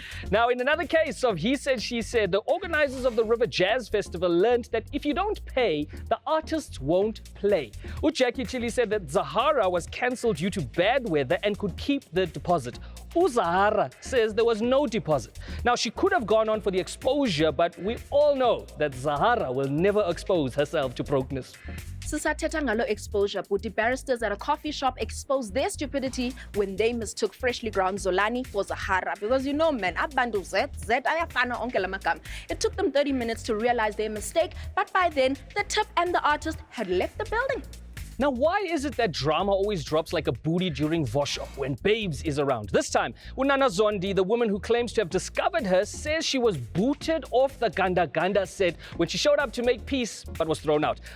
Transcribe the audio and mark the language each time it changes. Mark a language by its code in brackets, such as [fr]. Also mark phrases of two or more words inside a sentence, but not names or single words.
[en] Now, in another case of he said, she said, the organizers of the River Jazz Festival learned that if you don't pay, the artists won't play. Jackie Chili said that Zahara was cancelled due to bad weather and could keep the deposit. Zahara says there was no deposit. Now, she could have gone on for the exposure, but we all know that Zahara will never expose herself to brokenness. [xh] Sisathetha ngalo [en] exposure, but the barristers at a coffee shop exposed their stupidity when they mistook freshly ground Zolani for Zahara. Because you know, man, [xh] abandu Z ayafana onke la magama. [en] It took them 30 minutes to realize their mistake, but by then, the tip and the artist had left the building. Now, why is it that drama always drops like a booty during Vosho when Babes is around? This time, Unana Zondi, the woman who claims to have discovered her, says she was booted off the Ganda Ganda set when she showed up to make peace but was thrown out.